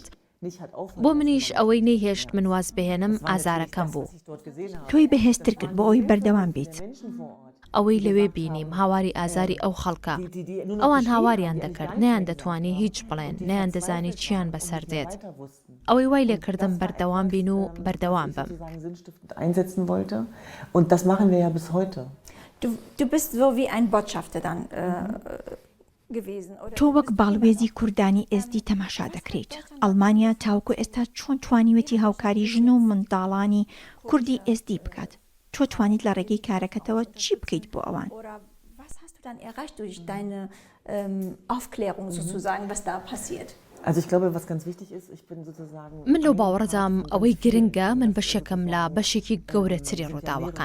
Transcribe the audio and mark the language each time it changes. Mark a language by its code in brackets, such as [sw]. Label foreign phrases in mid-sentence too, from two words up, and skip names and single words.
[ckb] بۆ منیش ئەوەی نەیهێشت من واز بهێنم ئازارەکەم بوو. تۆی بەهێزتر کرد بۆ ئەوی بەردەوام بیت. ئەوەی لەوێ بینیم هاواری ئازاری ئەو خەڵکە. ئەوان هاواریان دەکرد، نەیان دەتوانی هیچ بڵێن، نەیان دەزانی چیان بەسەر دێت. ئەوەی وای لێکردم بەردەوام بین و بەردەوام بم. [de] Du bist so wie ein Botschafter dann [ckb] تۆ وەک باڵوێزی کوردانی ئێزدی تەماشا دەکرێت. ئەڵمانیا تاوکو ئێستا چۆن توانیوەتی هاوکاری ژن و منداڵانی کوردی ئێزدی بکات؟ تۆ توانیت لە ڕێگەی کارەکەتەوە چی بکەیت بۆ ئەوان؟ من لەو باوەڕەدام ئەوەی گرنگە من بەشێکم لە بەشێکی گەورەتری ڕووداوەکان.